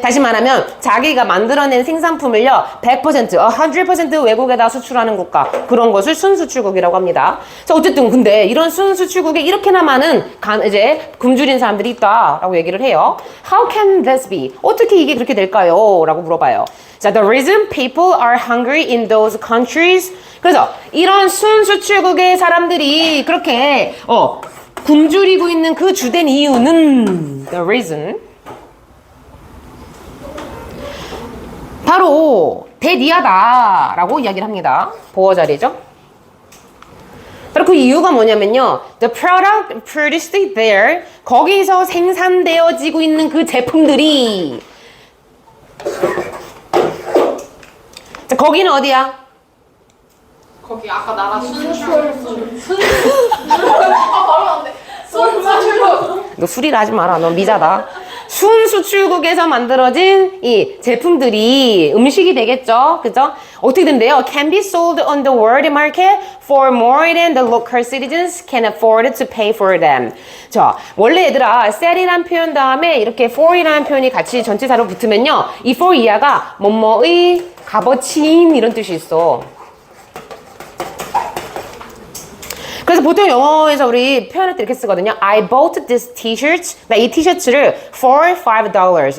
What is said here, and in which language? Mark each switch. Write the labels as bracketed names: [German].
[Korean] 다시 말하면 자기가 만들어낸 생산품을요 100% 외국에다 수출하는 국가, 그런 것을 순수출국이라고 합니다. 자, 어쨌든 근데 이런 순수출국에 이렇게나 많은 이제 굶주린 사람들이 있다라고 얘기를 해요. [English] How can this be? [Korean] 어떻게 이게 그렇게 될까요? 라고 물어봐요. [English] 자, the reason people are hungry in those countries. [Korean] 그래서 이런 순수출국의 사람들이 그렇게 굶주리고 있는 그 주된 이유는 the reason 바로 대니하다라고 이야기를 합니다. 보어 자리죠. 바로 그 이유가 뭐냐면요. [English] The product produced there, [Korean] 거기서 생산되어지고 있는 그 제품들이, 자, 거기는 어디야? 거기 아까 나라 순수출. 바로 안 돼. 순수출국. 너 술이라 하지 마라. 너 미자다. 순수출국에서 만들어진 이 제품들이 음식이 되겠죠. 그죠? 어떻게 된대요? [English] Can be sold on the world market for more than the local citizens can afford to pay for them. [Korean] 자, 원래 얘들아, sell이란 표현 다음에 이렇게 for이라는 표현이 같이 전치사로 붙으면요, 이 for 이하가 뭐뭐의 값어치인 이런 뜻이 있어. 그래서 보통 영어에서 우리 표현을 때 이렇게 쓰거든요. [English] I bought this t-shirt. [Korean] 나 이 티셔츠를 [English] for $5.